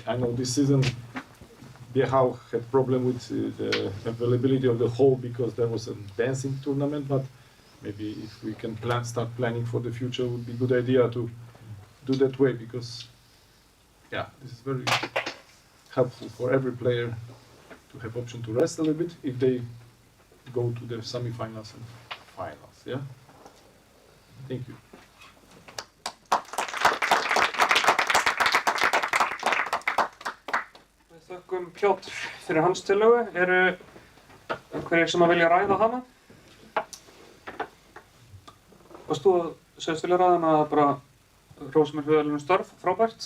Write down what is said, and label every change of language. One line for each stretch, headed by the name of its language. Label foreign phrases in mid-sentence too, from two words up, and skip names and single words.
English: I know this season Biehau had problem with the availability of the hall because there was a dancing tournament, but maybe if we can start planning for the future, it would be a good idea to do that way, because yeah, this is very helpful for every player to have option to rest a little bit if they go to the semi-finals and finals. Yeah. Thank you.
Icelandic: Við þökkum Pjotr fyrir hans tillögu. Eru einhverjir sem að vilja ræða hana? Varst þú að segist vilja ræða hana bara hrósa mér fyrir störf, frábært?